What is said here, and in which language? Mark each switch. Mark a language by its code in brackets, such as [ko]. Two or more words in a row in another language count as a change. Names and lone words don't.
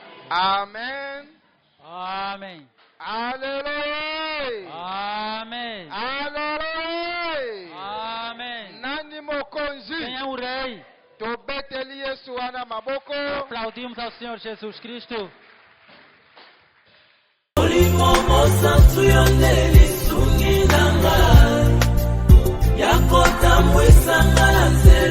[ln] Amen. Amen. Alléluia. Amen. Alléluia. Amen. Nani mokonzi. [pt] Quem é o rei? [ln] Tobeteli Yesu wana maboko. [pt] Aplaudimos ao Senhor Jesus Cristo. [ln] Olimomo santu yonde lisungi na ngai yakotambwisa ngai